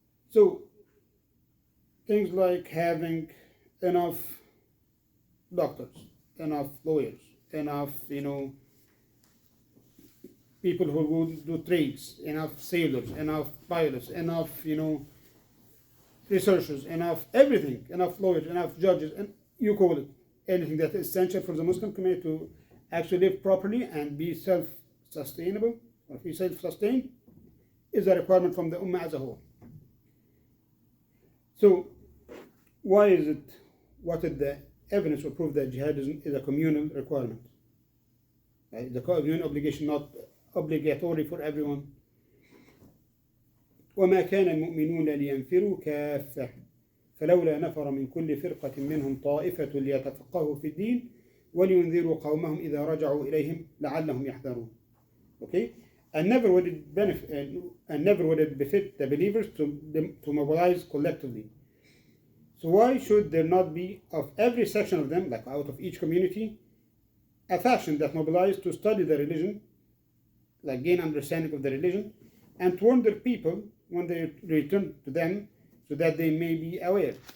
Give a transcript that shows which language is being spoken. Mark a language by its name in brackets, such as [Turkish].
[English] So, things like having enough doctors, enough lawyers, enough, people who will do trades, enough sailors, enough pilots, enough, researchers, enough everything, enough lawyers, enough judges, and you call it anything that is essential for the Muslim community to actually live properly and be self-sustainable, or be self-sustained, is a requirement from the Ummah as a whole. So, why is it, what is the evidence or proof that jihad is a communal requirement? It's a communal obligation, not obligatory for everyone. [Arabic] وما كان المؤمنون لينفروا كافة فلولا نفر من كل فرقة منهم طائفة ليتفقهوا في الدين ولينذروا قومهم إذا رجعوا إليهم لعلهم يحذرون. [English] Okay, and never would it befit the believers to mobilize collectively. So why should there not be of every section of them, like out of each community, a faction that mobilized to study the religion, like gain understanding of the religion, and to warn their people when they return to them, so that they may be aware.